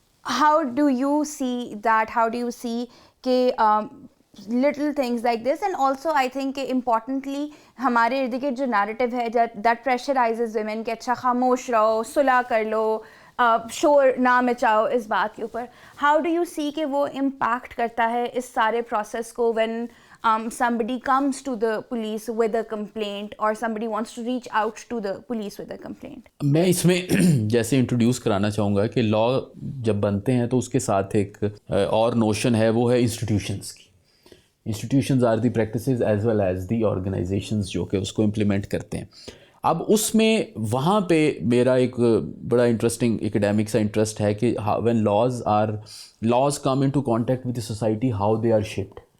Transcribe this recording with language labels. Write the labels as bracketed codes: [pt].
[en] How do you see that? How do you see [ur] ke [en] little things like this? And also I think importantly [ur] ہمارے ارد گرد جو narrative ہے [en] that pressurizes women [ur] کہ اچھا خاموش رہو, صلح کر لو, شور نہ مچاؤ اس بات کے اوپر. [en] How do you see [ur] کہ وہ امپیکٹ کرتا ہے اس سارے پروسیس کو [en] when somebody comes to the police with a complaint, or somebody wants to reach out to the police with a complaint? [ur] میں اس میں جیسے انٹروڈیوس کرانا چاہوں گا کہ لا جب بنتے ہیں تو اس کے ساتھ ایک اور نوشن ہے, وہ ہے انسٹیٹیوشنس کی. [en] institutions are the practices as well as the organisations [ur] جو کہ اس کو امپلیمنٹ کرتے ہیں. اب اس میں وہاں پہ میرا ایک بڑا انٹرسٹنگ ایکڈیمک سا انٹرسٹ ہے کہ [en] When laws come into contact with the society, how they are shaped.